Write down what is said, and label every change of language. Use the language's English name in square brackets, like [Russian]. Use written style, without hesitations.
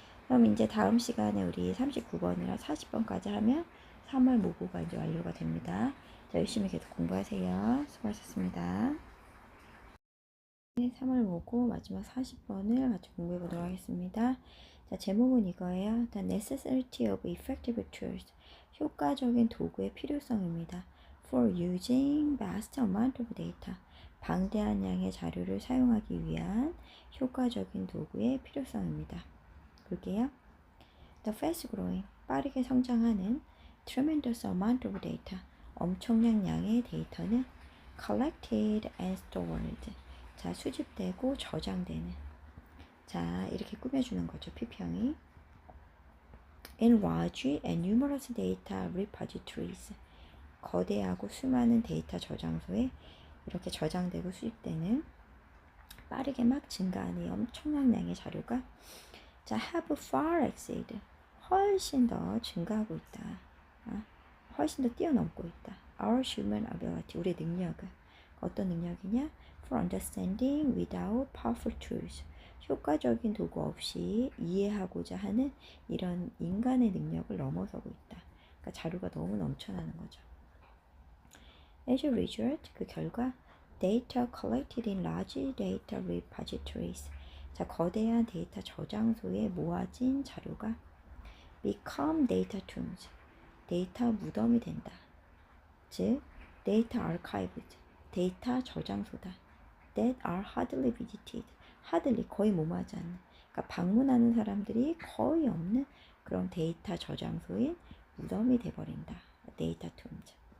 [Korean] 그럼 이제 다음 시간에 우리 39번이랑 40번까지 하면 3월 모고가 이제 완료가 됩니다. 자, 열심히 계속 공부하세요. 수고하셨습니다. 3월 모고 마지막 40번을 같이 공부해 보도록 하겠습니다. 자, 제목은 이거예요. [English] The necessity of effective tools, [Korean] 효과적인 도구의 필요성입니다. [English] For using vast amount of data, [Korean] 방대한 양의 자료를 사용하기 위한 효과적인 도구의 필요성입니다. 볼게요. [English] The fast growing, [Korean] 빠르게 성장하는 [English] tremendous amount of data, [Korean] 엄청난 양의 데이터는 [English] collected and stored, [Korean] 자, 수집되고 저장되는, 자, 이렇게 꾸며주는 거죠. P평이 [English] in large and numerous data repositories, [Korean] 거대하고 수많은 데이터 저장소에 이렇게 저장되고 수집되는, 빠르게 막 증가하는 엄청난 양의 자료가 자, [English] have far exceed, [Korean] 훨씬 더 증가하고 있다. 훨씬 더 뛰어넘고 있다. [English] Our human ability, [Korean] 우리의 능력은 어떤 능력이냐? [English] For understanding without powerful tools, [Korean] 효과적인 도구 없이 이해하고자 하는 이런 인간의 능력을 넘어서고 있다. 그러니까 자료가 너무 넘쳐나는 거죠. [English] As a result, 그 결과 data collected in large data repositories, 자, [Korean] 거대한 데이터 저장소에 모아진 자료가 [English] become data tombs, [Korean] 데이터 무덤이 된다. 즉, [English] data archives, [Korean] 데이터 저장소다. [English] That are hardly visited, [Korean] hardly, 거의 못하지 않는, 그러니까 방문하는 사람들이 거의 없는 그런 데이터 저장소인 무덤이 돼버린다. 데이터 tombs.